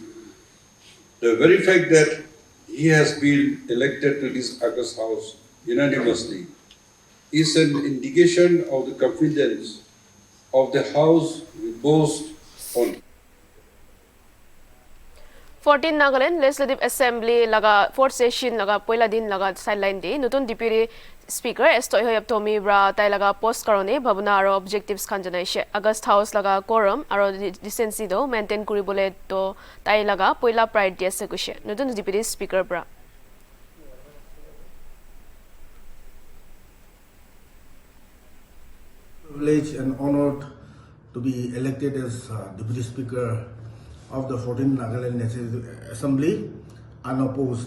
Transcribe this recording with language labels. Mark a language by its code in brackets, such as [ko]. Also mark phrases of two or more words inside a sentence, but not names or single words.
[en] The very fact that he has been elected to this August House unanimously is an indication of the confidence of the House we boast on. [nag] 14 Nagaland Legislative Assembly laga 4th session laga poila din laga sideline de nutun [en] deputy speaker [nag] estoi hoyap tomi bra tai laga post karone bhabuna aro objectives khan janaishe August House laga quorum aro decency do maintain kuribole to tai laga poila priority ase kushe nutun [en] deputy speaker [nag] bra [en] Privileged and honored to be elected as Deputy Speaker of the 14th Nagaland Legislative Assembly, unopposed.